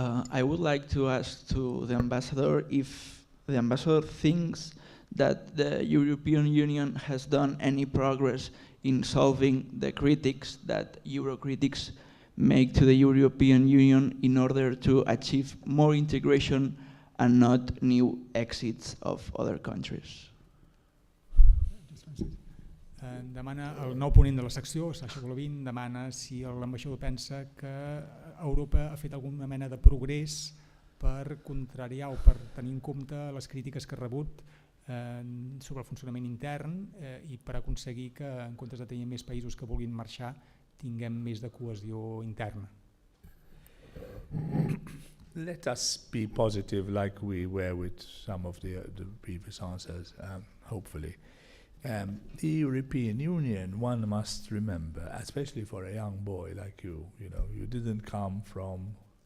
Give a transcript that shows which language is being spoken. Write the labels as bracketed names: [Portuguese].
[English] I would like to ask to the ambassador if the ambassador thinks that the European Union has done any progress in solving the critics that Eurocritics make to the European Union in order to achieve more integration and not new exits of other countries. [Catalan] Demana el nou ponent de la secció, Sasha Golovin, demana si l'ambaixador pensa que Europa ha fet alguna mena de progrés per contrariar o per tenir en compte les crítiques que ha rebut sobre el funcionament intern i per aconseguir que en comptes de tenir més països que vulguin marxar tinguem més de cohesió interna. [English] Let us be positive like we were with some of the previous answers, hopefully. The European Union, one must remember, especially for a young boy like you didn't come from...